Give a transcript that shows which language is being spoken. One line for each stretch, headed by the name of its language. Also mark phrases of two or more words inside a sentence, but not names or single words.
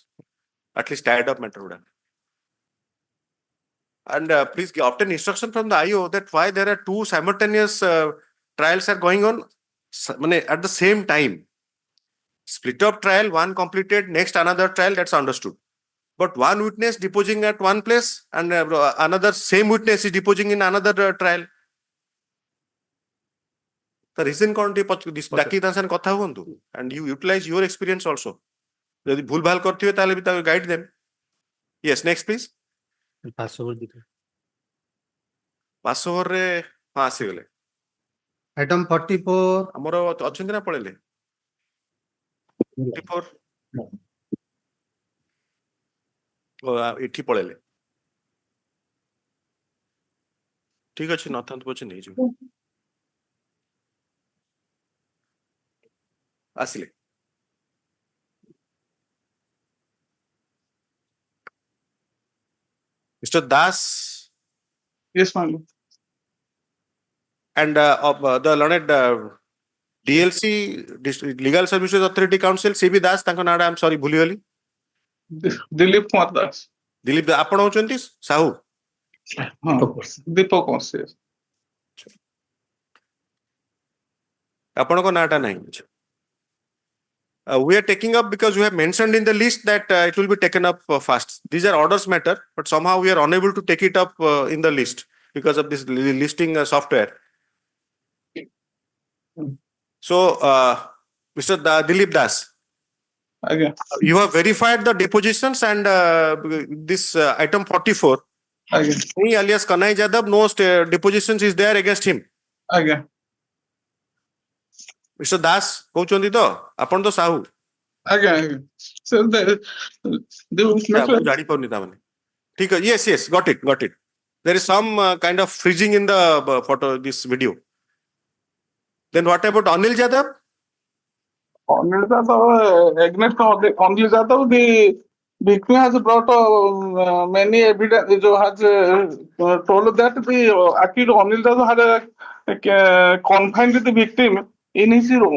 English: At least tied up matter would have. And please obtain instruction from the IO that why there are two simultaneous trials are going on at the same time. Split up trial, one completed, next another trial, that's understood. but one witness deposing at one place and another same witness is deposing in another trial. The reason
Odia: ଡାକି ତା ସାଙ୍ଗେ କଥା ହୁଅନ୍ତୁ
English: and you utilize your experience also.
Odia: ଯଦି ଭୁଲ ଭାଲ କରିଥିବେ ତାହେଲେ ବି ତାକୁ ଗାଇଡ ଦେମ୍.
English: Yes, next please.
Odia: ପାସଓଭର ରେ ହଁ ଆସିଗଲେ.
English: item 44,
Odia: ଆମର ଅଛନ୍ତି ନା ପଳେଇଲେ? 44 ଏଠି ପଳେଇଲେ. ଠିକ ଅଛି ନଥାନ୍ତୁ ପଛେ ନେଇଯିବ. ଆସିଲେ.
English: Mr. Das Yes, ma'am. and the learned DLC Legal Services Authority Council CB Das
Odia: ତାଙ୍କ ନାଁଟା
English: I'm sorry ଭୁଲିଗଲି. Dilip Kumar Das.
Odia: ଦିଲ୍ଲୀପ ଆପଣ ହଉଛନ୍ତି ସାହୁ?
English: Deepak Kumar, yes.
Odia: ଆପଣଙ୍କ ନାଁଟା ନାହିଁ.
English: We are taking up because we have mentioned in the list that it will be taken up fast. These are orders matter, but somehow we are unable to take it up in the list because of this listing software. So, Mr. Dilip Das, Again. you have verified the depositions and this item 44. Again. Me alias Kanai Jadhav, no depositions is there against him. Again. Mr. Das,
Odia: କହୁଛନ୍ତି ତ ଆପଣ ତ ସାହୁ?
English: Again. So the
Odia: ଜାଣିପାରୁନି ତାମାନେ. ଠିକ ଅଛି.
English: Yes, got it. There is some kind of freezing in the photo, this video. Then what about Anil Jadhav? Anil Jadhav, against Anil Jadhav, the victim has brought many evidence, has told that the accused Anil Jadhav had confined the victim in his room.